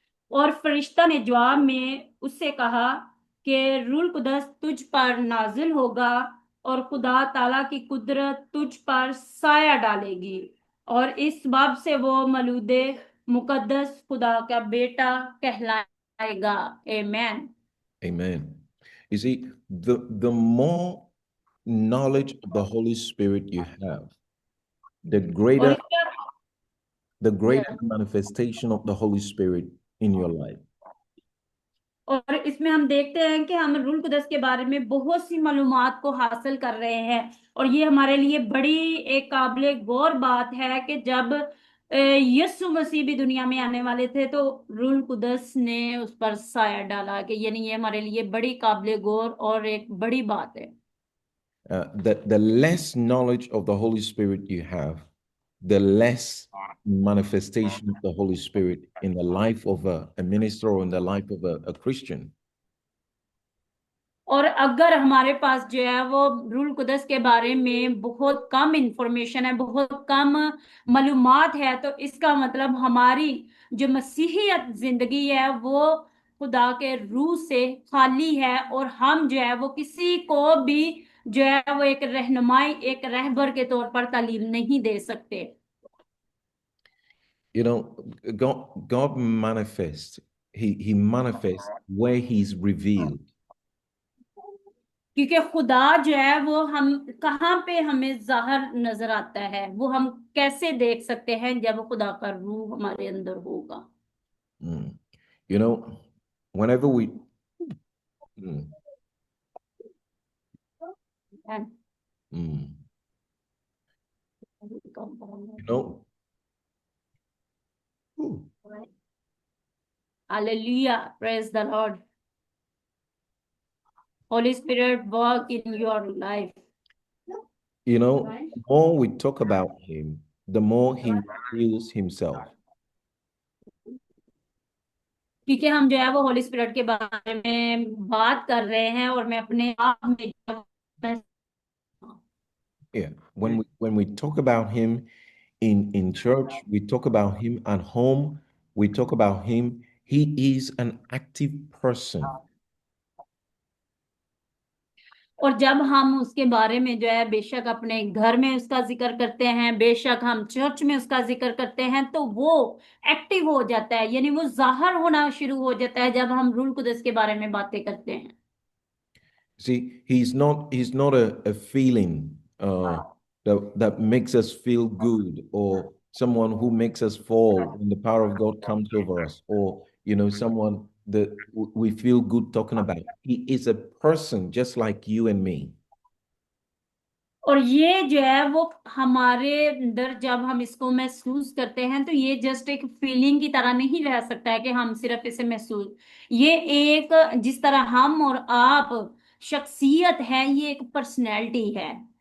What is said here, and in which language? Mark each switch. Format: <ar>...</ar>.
<hi>और फरिश्ता ने जवाब में उससे कहा कि रूल कुदस तुझ पर नाजिल होगा और खुदा ताला की कुदरत तुझ पर साया डालेगी, और इस बाब से वो मलूदे मुकद्दस खुदा का बेटा कहलाएगा। आमेन।</hi> <en>Amen. You see, the more knowledge of the Holy Spirit you have, the</en> <hi>और</hi> <en>greater</en> <hi>इसमें</hi> <en>manifestation of the Holy Spirit in your life.</en> <hi>और इसमें हम देखते हैं कि हम रूल कुदस के बारे में बहुत सी मालूमात को हासिल कर रहे हैं, और ये हमारे लिए बड़ी एक काबिल गौर बात है कि जब यीशु मसीह भी दुनिया में आने वाले थे तो रूल कुदस ने उस पर साया डाला। कि यानी ये हमारे लिए बड़ी काबिल गौर और एक बड़ी बात है।</hi> <en>The less knowledge of the Holy Spirit you have, the less manifestation of the Holy Spirit in the life of a minister or in the life of a Christian.</en> <hi>और अगर हमारे पास जो है वो रूल कुदस के बारे में बहुत कम इंफॉर्मेशन है, बहुत कम मालूमात है, तो इसका मतलब हमारी जो मसीहियत जिंदगी है वो खुदा के रूह से खाली है, और हम जो है वो किसी को भी जो है वो एक रहनुमाई, एक रहबर के तौर पर तालीम नहीं दे सकते।</hi> <en>You know, God manifests. He manifests where He's revealed.</en> <hi>क्योंकि खुदा जो है वो हम कहाँ पे हमें जाहिर नजर आता है, वो हम कैसे देख सकते हैं जब खुदा का रूह हमारे अंदर होगा। Mm.</hi> <en>You know, whenever we, mm, mm, you know, ooh, Hallelujah, praise the Lord. Holy Spirit, work in your life. you know, the more we talk about Him, the more He reveals Himself.</en> <hi>क्योंकि हम जो है वो Holi spirit के बारे में बात कर रहे हैं, और मैं अपने आप में</hi> <en>Yeah, when we talk about Him in church, we talk about Him at home, we talk about Him. He is an active person.</en> <hi>और जब हम उसके बारे में जो है बेशक अपने घर में उसका जिक्र करते हैं, बेशक हम चर्च में उसका जिक्र करते हैं, तो वो एक्टिव हो जाता है, यानी वो जाहिर होना शुरू हो जाता है जब हम रूल कुदस के बारे में बातें करते हैं।</hi> <en>See, he's not a feeling that makes us feel good, or someone who makes us fall when the power of God comes over us, or someone that we feel good talking about. He is a person just like you and me.</en> <hi>और ये जो है वो हमारे अंदर जब हम इसको महसूस करते हैं, तो ये जस्ट एक फीलिंग की तरह नहीं रह सकता है कि हम सिर्फ इसे महसूस, ये एक जिस तरह हम और आप शख्सियत है, ये एक पर्सनैलिटी है।</hi>